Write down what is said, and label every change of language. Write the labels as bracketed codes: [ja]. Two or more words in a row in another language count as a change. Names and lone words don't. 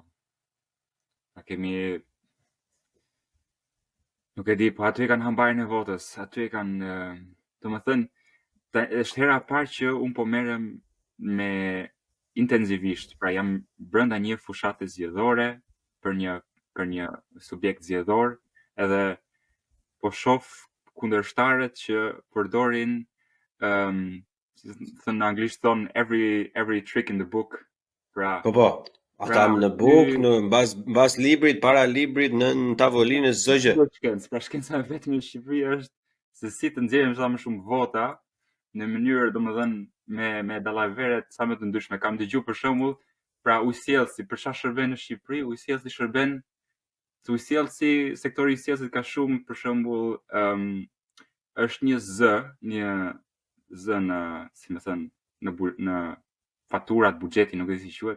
[sq] A kemi nuk e di, po aty kanë hambarin e votës, aty kanë, domethënë është hera e parë që un po merrem me intensivisht, pra jam brenda një fushate zgjedhore për një subjekt zgjedhor, edhe po shoh kundërshtarët që përdorin thënë në anglisht thon [en] every trick in the book. [sq] Pra ata në buk, në mbas librit, para librit, në tavolinë çdo gjë. Pra shkenca vetëm në Shqipëri është se si të nxjerrim sa më shumë vota në mënyrë domethënë me dallaveret sa më të ndryshme. Kam dëgjuar për shembull, pra ujësjellsi për çfarë shërben në Shqipëri, ujësjellsi shërben sektori i sjellsit ka shumë, për shembull, është një zë në, si më thënë, në faturat, buxheti, nuk e di si quhet.